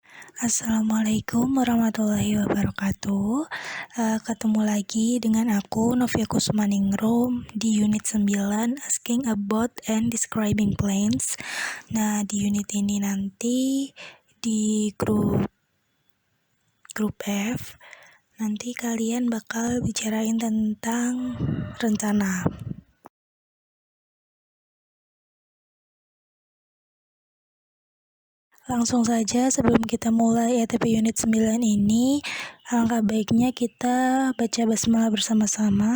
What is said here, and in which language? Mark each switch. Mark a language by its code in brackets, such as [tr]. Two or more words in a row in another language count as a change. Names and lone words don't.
[ar] السلام عليكم ورحمة الله وبركاته. [id] Ketemu lagi dengan aku Novia Kusmaningrum di unit 9 [en] Asking About and Describing Planes. [id] Nah, di unit ini nanti di grup F nanti kalian bakal bicarain tentang rencana. Langsung saja sebelum kita mulai ETP unit 9 ini, alangkah baiknya kita baca basmalah bersama-sama.